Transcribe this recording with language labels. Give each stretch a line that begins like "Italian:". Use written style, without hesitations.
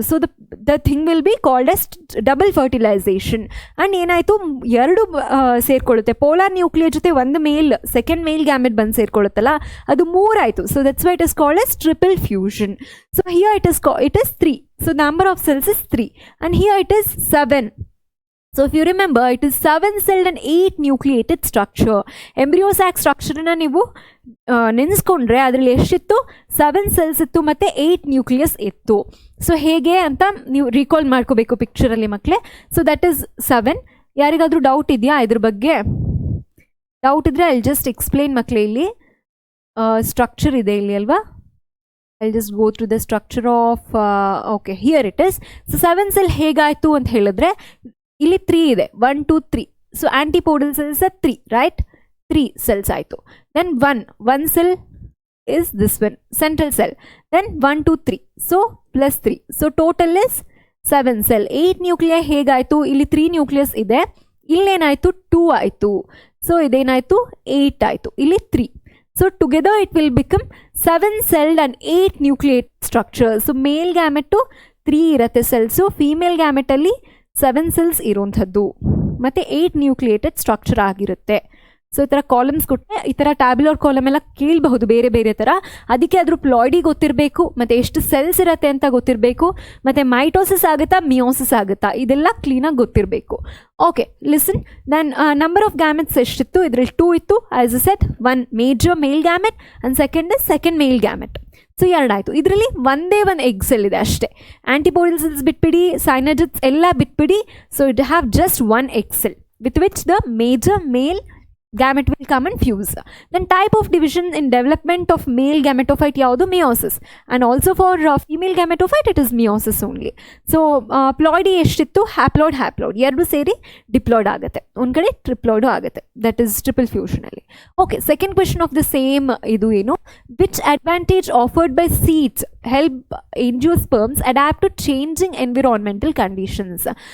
English: So the thing will be called as double fertilization.
Kannada: And ಏನಾಯಿತು, 2 ಸೇರ್ಕೊಳ್ಳುತ್ತೆ. Polar nuclear ಜೊತೆ ಒಂದು second ಮೇಲ್ gamete ಬಂದು ಸೇರ್ಕೊಳ್ಳುತ್ತಲ್ಲ, ಅದು 3 ಆಯಿತು.
English: So that's why it is called as triple fusion. So here it is 3. So number of cells is 3 and here it is 7. So if you remember, it is 7-celled and 8 nucleated structure.
Kannada: Embryo sac structure ನೀವು ನೆನೆಸ್ಕೊಂಡ್ರೆ ಅದರಲ್ಲಿ ಎಷ್ಟಿತ್ತು, 7 cells ಇತ್ತು ಮತ್ತು 8 nucleus ಇತ್ತು. So ಹೇಗೆ ಅಂತ ನೀವು recall ಮಾಡ್ಕೋಬೇಕು ಪಿಕ್ಚರಲ್ಲಿ ಮಕ್ಕಳೇ. So that is 7. ಯಾರಿಗಾದರೂ ಡೌಟ್ ಇದೆಯಾ ಇದ್ರ ಬಗ್ಗೆ? ಡೌಟ್ ಇದ್ದರೆ
English: I just explain
Kannada: ಮಕ್ಕಳೇ. ಇಲ್ಲಿ ಸ್ಟ್ರಕ್ಚರ್ ಇದೆ ಇಲ್ಲಿ ಅಲ್ವಾ,
English: I'll just go through the structure of okay, here it is.
Kannada: So 7 cell ಹೇಗಾಯಿತು ಅಂತ ಹೇಳಿದ್ರೆ, ಇಲ್ಲಿ 3 ಇದೆ, 1 2 3.
English: So antipodal cells 3, right, 3 cells ಆಯಿತು. Then 1 cell is this one, central cell. Then 1 2 3, so plus 3. So total is 7 cell.
Kannada: 8 nuclear ಹೇಗಾಯಿತು, ಇಲ್ಲಿ 3 nucleus ಇದೆ, ಇಲ್ಲೇನಾಯಿತು 2 ಆಯಿತು. ಸೊ ಇದೇನಾಯಿತು 8 ಆಯಿತು, ಇಲ್ಲಿ 3.
English: So together it will become 7-celled and 8 nucleate structure.
Kannada: So male gamete 3 ಇರುತ್ತೆ cells, female ಗ್ಯಾಮೆಟಲ್ಲಿ 7 cells ಇರೋಂಥದ್ದು ಮತ್ತು 8 nucleated structure ಆಗಿರುತ್ತೆ. So ಈ ಥರ ಕಾಲಮ್ಸ್ ಕೊಟ್ಟರೆ ಈ ಥರ ಟ್ಯಾಬ್ಯುಲರ್ ಕಾಲಮ್ ಎಲ್ಲ ಕೇಳಬಹುದು ಬೇರೆ ಬೇರೆ ಥರ. ಅದಕ್ಕೆ ಅದ್ರ ಪ್ಲಾಯ್ಡಿ ಗೊತ್ತಿರಬೇಕು ಮತ್ತು ಎಷ್ಟು ಸೆಲ್ಸ್ ಇರುತ್ತೆ ಅಂತ ಗೊತ್ತಿರಬೇಕು, ಮತ್ತು ಮೈಟೋಸಿಸ್ ಆಗುತ್ತಾ ಮಿಯೋಸಿಸ್ ಆಗುತ್ತಾ ಇದೆಲ್ಲ ಕ್ಲೀನಾಗಿ ಗೊತ್ತಿರಬೇಕು. Okay, listen. Then number of gametes ಎಷ್ಟಿತ್ತು, ಇದರಲ್ಲಿ 2 ಇತ್ತು.
English: As a set, 1 major male gamete and second male gamete. So 2 ಆಯಿತು.
Kannada: ಇದರಲ್ಲಿ ಒಂದೇ ಒಂದು ಎಗ್ ಸೆಲ್ ಇದೆ ಅಷ್ಟೇ. ಆಂಟಿಪೋಡಲ್ ಸೆಲ್ಸ್ ಬಿಟ್ಬಿಡಿ, ಸೈನಜಿಟ್ಸ್ ಎಲ್ಲ ಬಿಟ್ಬಿಡಿ.
English: So it have just 1 egg cell with which the major male gamete will come and fuse. Then type of division in development of male gametophyte ಯಾವುದು meiosis, and also for female gametophyte it is meiosis only.
Kannada: So ploidy ಎಷ್ಟಿತ್ತು, haploid ಎರಡು ಸೇರಿ diploid ಆಗುತ್ತೆ, ಒಂದು ಕಡೆ ಟ್ರಿಪ್ಲಾಯ್ಡು ಆಗುತ್ತೆ, that is triple fusion ಅಲ್ಲಿ.
English: Okay, second question of the same ಇದು ಏನು, which advantage offered by seeds help angiosperms adapt to changing environmental conditions.